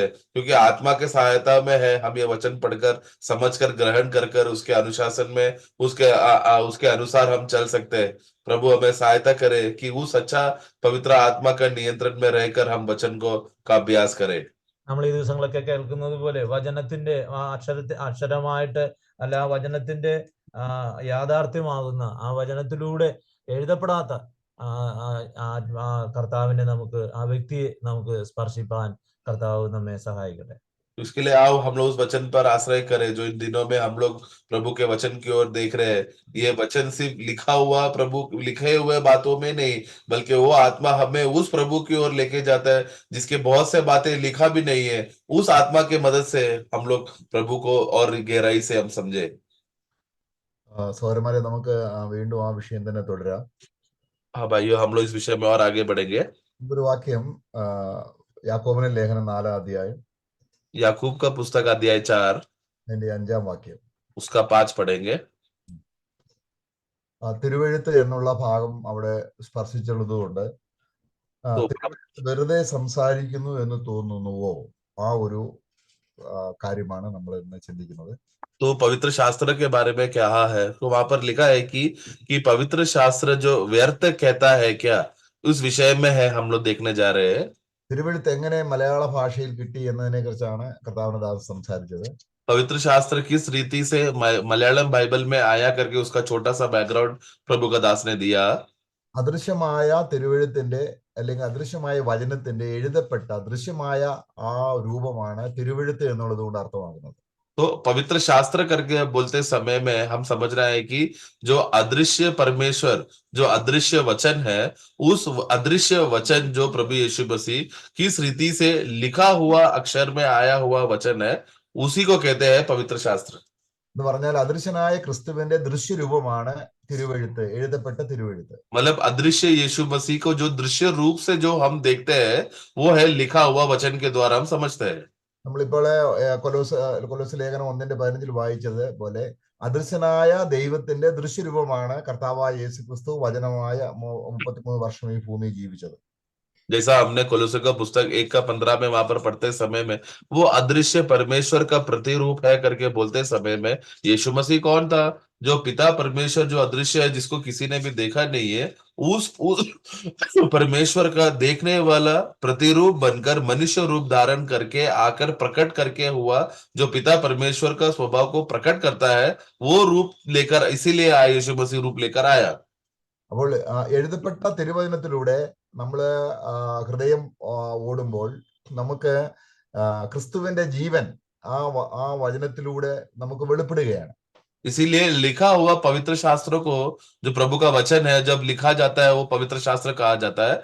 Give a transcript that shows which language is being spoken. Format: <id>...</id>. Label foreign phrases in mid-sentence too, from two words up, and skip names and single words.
<hi>क्योंकि आत्मा के सहायता में है हम ये वचन पढ़कर, समझकर, ग्रहण कर उसके अनुशासन में, उसके अनुसार हम चल सकते हैं। प्रभु हमें सहायता करे कि उस अच्छा पवित्र आत्मा का नियंत्रण में रहकर हम वचन का अभ्यास करें।</hi> <ml>നമ്മൾ ഈ ദിവസങ്ങളൊക്കെ കേൾക്കുന്നത് പോലെ വചനത്തിന്റെ അക്ഷരമായിട്ട്, അല്ല, ആ വചനത്തിന്റെ യാഥാർത്ഥ്യമാകുന്ന ആ വചനത്തിലൂടെ എഴുതപ്പെടാത്ത കർത്താവിനെ ആ വ്യക്തിയെ നമുക്ക് സ്പർശിപ്പാൻ കർത്താവ് നമ്മെ സഹായിക്കട്ടെ.</ml> <hi>इसके लिए आओ हम लोग उस वचन पर आश्रय करें जो इन दिनों में हम लोग प्रभु के वचन की ओर देख रहे हैं। ये वचन सिर्फ लिखा हुआ प्रभु लिखे हुए बातों में नहीं, बल्कि वो आत्मा हमें उस प्रभु की ओर लेके जाता है जिसके बहुत से बातें लिखा भी नहीं है। उस आत्मा की मदद से हम लोग प्रभु को और गहराई से हम समझे।</hi> <ml>സഹോദരന്മാരെ നമുക്ക് വീണ്ടും ആ വിഷയം തന്നെ തുടരാം.</ml> <hi>हाँ भाइयों, हम लोग इस विषय में और आगे बढ़ेंगे.</hi> <ml>ഒരു വാക്യം യാക്കോബിന്റെ ലേഖനം 4 അധ്യായം</ml> <hi>याकूब का पुस्तक अध्याय 4</hi> <ml>അതിന്റെ 5 വാക്യം.</ml> <hi>उसका 5 पढ़ेंगे.</hi> <ml>തിരുവെഴുത്ത് എന്നുള്ള ഭാഗം അവിടെ സ്പർശിച്ചുള്ളതുകൊണ്ട്</ml> <hi>तो</hi> <ml>വെറുതെ സംസാരിക്കുന്നു എന്ന് തോന്നുന്നുവോ ആ ഒരു കാര്യമാണ് നമ്മൾ ഇന്ന് ചിന്തിക്കുന്നത്.</ml> <hi>तो पवित्र शास्त्र के बारे में क्या है, तो वहां पर लिखा है कि पवित्र शास्त्र जो व्यर्थ कहता है क्या, उस विषय में है हम लोग देखने जा रहे हैं.</hi> <ml>തിരുവെഴുത്ത് എങ്ങനെ മലയാള ഭാഷയിൽ കിട്ടി എന്നതിനെ കുറിച്ചാണ് കർത്താവിന്റെ ദാസൻ സംസാരിച്ചത്.</ml> <hi>पवित्र शास्त्र किस रीति से मलयालम बाइबल में आया करके उसका छोटा सा बैकग्राउंड प्रभु का दास ने दिया.</hi> <ml>അദൃശ്യമായ തിരുവെഴുത്തിന്റെ അല്ലെങ്കിൽ അദൃശ്യമായ വചനത്തിന്റെ എഴുതപ്പെട്ട ദൃശ്യമായ ആ രൂപമാണ് തിരുവെഴുത്ത് എന്നുള്ളത് കൊണ്ട് അർത്ഥമാകുന്നത്.</ml> <hi>तो पवित्र शास्त्र करके बोलते समय में हम समझ रहे हैं कि जो अदृश्य परमेश्वर, जो अदृश्य वचन है, उस अदृश्य वचन जो प्रभु यीशु मसीह किस रीति से लिखा हुआ अक्षर में आया हुआ वचन है, उसी को कहते हैं पवित्र शास्त्र.</hi> <ml>എന്ന് പറഞ്ഞാൽ അദൃശ്യനായ ക്രിസ്തുവിന്റെ ദൃശ്യരൂപമാണ് തിരുവെഴുത്ത്, എഴുതപ്പെട്ട തിരുവെഴുത്ത്.</ml> <hi>मतलब अदृश्य यीशु मसीह को जो दृश्य रूप से जो हम देखते हैं, वो है लिखा हुआ वचन के द्वारा हम समझते हैं.</hi> <ml>നമ്മളിപ്പോൾ കൊലോസ് ലേഖനം 1:15 വായിച്ചത് പോലെ അദൃശ്യനായ ദൈവത്തിന്റെ ദൃശ്യരൂപമാണ് കർത്താവായ യേശു ക്രിസ്തു വചനമായ 33 വർഷം ഈ ഭൂമിയിൽ ജീവിച്ചത്.</ml> <hi>जैसा हमने कोलोसे का पुस्तक 1:15 में वहां पर पढ़ते समय में वो अदृश्य परमेश्वर का प्रतिरूप है करके बोलते समय में यीशु मसीह कौन था? जो पिता परमेश्वर जो अदृश्य है, जिसको किसी ने भी देखा नहीं है, उस परमेश्वर का देखने वाला प्रतिरूप बनकर मनुष्य रूप धारण करके आकर प्रकट करके हुआ, जो पिता परमेश्वर का स्वभाव को प्रकट करता है, वो रूप लेकर, इसीलिए आया यीशु मसीह रूप लेकर आया.</hi> <ml>അപ്പോൾ എഴുതപ്പെട്ട തിരുവചനത്തിലൂടെ നമ്മള് ഹൃദയം ഓടുമ്പോൾ നമുക്ക് ക്രിസ്തുവിന്റെ ജീവൻ ആ വചനത്തിലൂടെ നമുക്ക് വെളിപ്പെടുകയാണ്.</ml> <hi>इसीलिए लिखा हुआ पवित्र शास्त्र को, जो प्रभु का वचन है, जब लिखा जाता है वो पवित्र शास्त्र कहा जाता है.</hi>